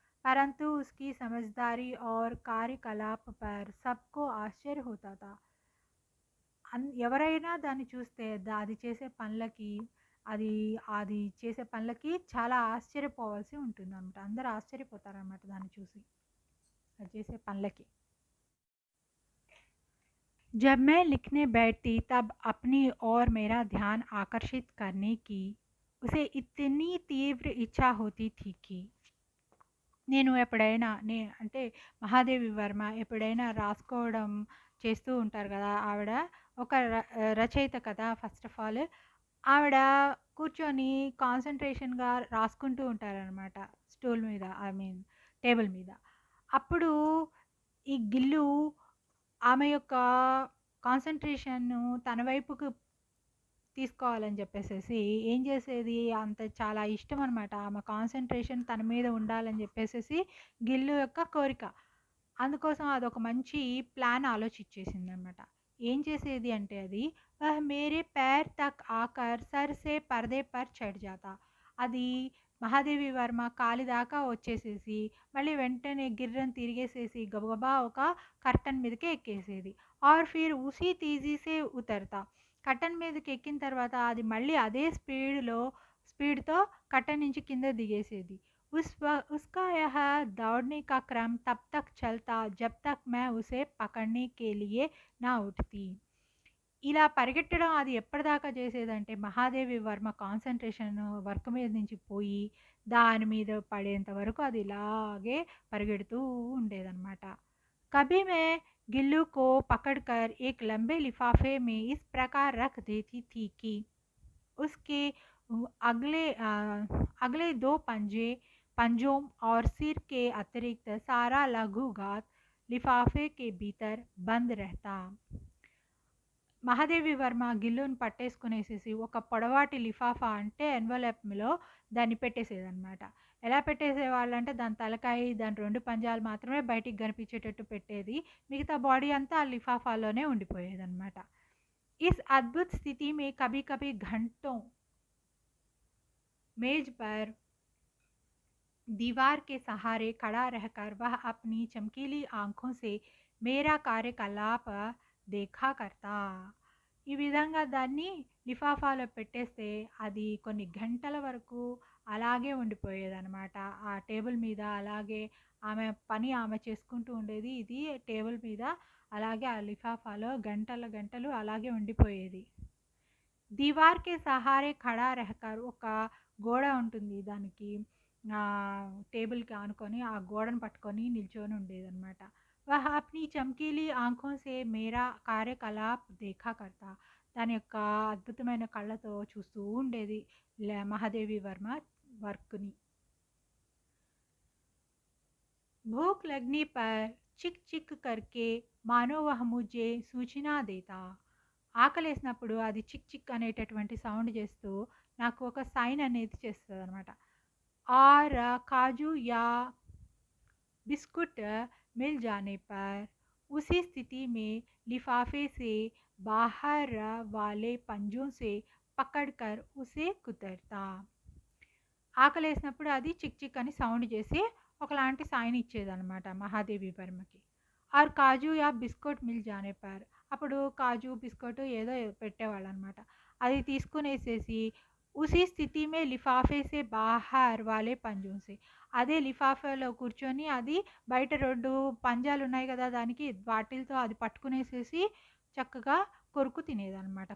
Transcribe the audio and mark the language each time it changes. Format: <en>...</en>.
<hi>పరంతు ఉస్కి సమజ్దారీ और कार्यकलाप पर सबको आश्चर्य होता था.</hi> <te>ఎవరైనా దాన్ని చూస్తే అది చేసే పనులకి అది అది చేసే పనులకి చాలా ఆశ్చర్యపోవాల్సి ఉంటుందన్నమాట. అందరూ ఆశ్చర్యపోతారనమాట దాన్ని చూసి అది చేసే పనులకి.</te> <hi>जब मैं लिखने बैठती तब अपनी ओर मेरा ध्यान आकर्षित करने की उसे इतनी तीव्र इच्छा होती थी कि</hi> <te>నేను ఎప్పుడైనా అంటే మహాదేవి వర్మ ఎప్పుడైనా రాసుకోవడం చేస్తూ ఉంటారు కదా! ఆవిడ ఒక రచయిత కదా! ఫస్ట్ ఆఫ్ ఆల్ ఆవిడ కూర్చొని కాన్సంట్రేషన్‌గా రాసుకుంటూ ఉంటారనమాట. స్టూల్ మీద ఐ మీన్ టేబుల్ మీద. అప్పుడు ఈ గిల్లు ఆమె యొక్క కాన్సంట్రేషన్‌ను తన వైపుకు తీసుకోవాలని చెప్పేసేసి ఏం చేసేది అంత చాలా ఇష్టం అనమాట. ఆమె కాన్సంట్రేషన్ తన మీద ఉండాలని చెప్పేసేసి గిల్లు యొక్క కోరిక. అందుకోసం అదొక మంచి ప్లాన్ ఆలోచించేసిందనమాట. ఏం చేసేది అంటే అది</te> <hi>వహ్ మేరే पैर तक आकर सर से पर्दे पर चढ़ जाता.</hi> <te>అది మహాదేవి వర్మ కాలి దాకా వచ్చేసేసి మళ్ళీ వెంటనే గిర్రని తిరిగేసేసి గబగబా ఒక కర్టన్ మీదకి ఎక్కేసేది.</te> <hi>और फिर उसी तेजी से उतरता.</hi> <te>కర్టన్ మీదకి ఎక్కిన తర్వాత అది మళ్ళీ అదే స్పీడ్‌తో కర్టన్ నుంచి కింద దిగేసేది.</te> <hi>उसका यह दौड़ने का क्रम तब तक चलता जब तक मैं उसे पकड़ने के लिए ना उठती.</hi> <te>ఇలా పరిగెట్టడం అది ఎప్పటిదాకా చేసేదంటే మహాదేవి వర్మ కాన్సంట్రేషన్ వర్క్ మీద నుంచి పోయి దాని మీద పడేంత వరకు అది ఇలాగే పరిగెడుతూ ఉండేదన్నమాట.</te> <hi>कभी मैं गिल्लू को पकड़कर एक लंबे लिफाफे में इस प्रकार रख देती थी कि उसके अगले अगले दो पंजों और सिर के अतिरिक्त सारा लघुगात लिफाफे के भीतर बंद रहता.</hi> <te>మహాదేవి వర్మ గిల్లుని పట్టేసుకునేసేసి ఒక పొడవాటి లిఫాఫా అంటే ఎన్వలప్లో దాన్ని పెట్టేసేదన్నమాట. ఎలా పెట్టేసేవాళ్ళంటే దాని తలకాయ, దాని 2 పంజాలు మాత్రమే బయటికి కనిపించేటట్టు పెట్టేది. మిగతా బాడీ అంతా ఆ లిఫాఫాలోనే ఉండిపోయేదన్నమాట.</te> <hi>इस अद्भुत स्थिति में कभी कभी घंटों मेज पर दीवार के सहारे खड़ा रहकर वह अपनी चमकीली आंखों से मेरा कार्यकलाप देखा करता.</hi> <te>ఈ విధంగా దాన్ని లిఫాఫాలో పెట్టేస్తే అది కొన్ని గంటల వరకు అలాగే ఉండిపోయేదన్నమాట. ఆ టేబుల్ మీద అలాగే ఆమె చేసుకుంటూ ఉండేది. ఇది టేబుల్ మీద అలాగే ఆ లిఫాఫాలో గంటలు గంటలు అలాగే ఉండిపోయేది.</te> <hi>దీవార్కే సహారే ఖడా రెహకర్,</hi> <te>ఒక గోడ ఉంటుంది దానికి టేబుల్కి ఆనుకొని ఆ గోడను పట్టుకొని నిల్చొని ఉండేదన్నమాట.</te> <hi>వహ అప్నీ చమ్కీలీ ఆంఖోं से మేరా కార్యకలాప్ देखा करता,</hi> <te>దాని యొక్క అద్భుతమైన కళ్ళతో చూస్తూ ఉండేది మహాదేవి వర్మ వర్క్ని.</te> <hi>भूख लगने पर चिक चिक करके मानो वह मुझे सूचना देता.</hi> <te>ఆకలేసినప్పుడు అది చిక్ చిక్ అనేటటువంటి సౌండ్ చేస్తూ నాకు ఒక సైన్ అనేది చేస్తుంది అనమాట.</te> <hi>और काजू या बिस्कुट मिल जाने पर उसी स्थिति में लिफाफे से बाहर वाले पंजों से पकड़कर उसे कुतरता.</hi> <te>ఆకలేసినప్పుడు అది చిక్ చిక్ అని సౌండ్ చేసి ఒకలాంటి sign ఇచ్చేదన్నమాట Mahadevi వర్మకి.</te> <hi>Are kaju yeah biscuit mill జానే per,</hi> <te>అప్పుడు కాజు బిస్కెట్ ఏదో పెట్టేవాళ్ళు అనమాట. అది తీసుకునేసేసి</te> <hi>ఉసి స్థితి మే లిఫాఫే సే బాహర్ వాలే పంజోం సే,</hi> <te>అదే లిఫాఫాలో కూర్చొని అది బయట 2 పంజాలు ఉన్నాయి కదా దానికి, వాటిలతో అది పట్టుకునేసేసి చక్కగా కొరుకు తినేదనమాట.</te>